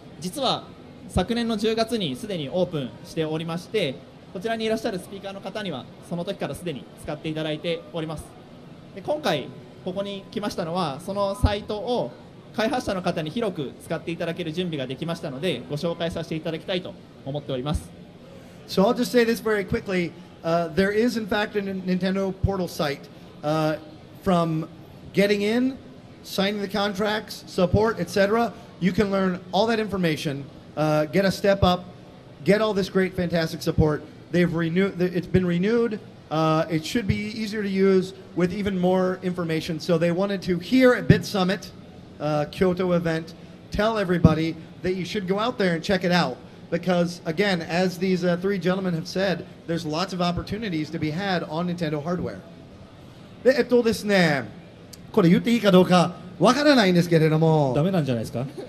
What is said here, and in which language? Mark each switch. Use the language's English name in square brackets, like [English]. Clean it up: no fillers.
[Japanese] 実は昨年の10月にすでにオープンしておりまして、こちらにいらっしゃるスピーカーの方にはその時からすでに使っていただいております。で、今回ここに来ましたのは、そのサイトを開発者の方に広く使っていただける準備ができましたので、ご紹介させていただきたいと思っております。 [English] So I'll just say this very quickly. There is in fact a Nintendo portal site from getting in, signing the contracts, support, etc. You can learn all that information, get a step up, get all this great, fantastic support. They've renewed. It's been renewed. It should be easier to use with even more information. So they wanted to here at BitSummit, Kyoto event, tell everybody that you should go out there and check it out. Because again, as these three gentlemen have said, there's lots of opportunities to be had on Nintendo hardware. [Japanese] ですね、これ言っていいかどうかわからないんですけれども。ダメなんじゃないですか？